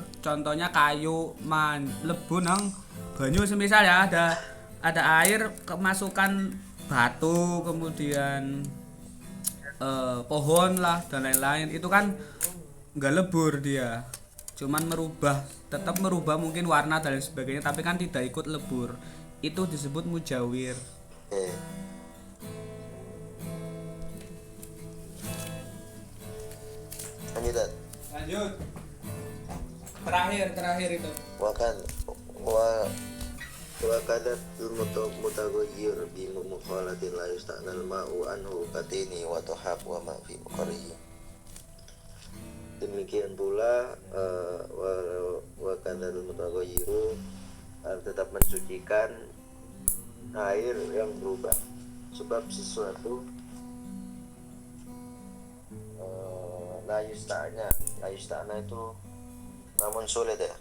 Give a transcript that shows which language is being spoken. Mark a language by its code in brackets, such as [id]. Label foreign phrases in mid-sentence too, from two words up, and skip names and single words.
[id] Contohnya kayu, [jv] lebur nang banyu [id] semisal ya ada air kemasukan batu kemudian pohon lah dan lain-lain itu kan nggak lebur dia, cuman tetap merubah mungkin warna dan lain sebagainya tapi kan tidak ikut lebur, itu disebut mujawir. Lanjut terakhir itu [ar] وكذا المتغير بمخالط لا يستغنى الماء عنه كالطين والطحلب وما في مقره. [id] Demikian pula [ar] وكذا المتغير [id] tetap mensucikan air yang berubah, sebab sesuatu [ar] لا يستغنى [id] itu namun sulit ya,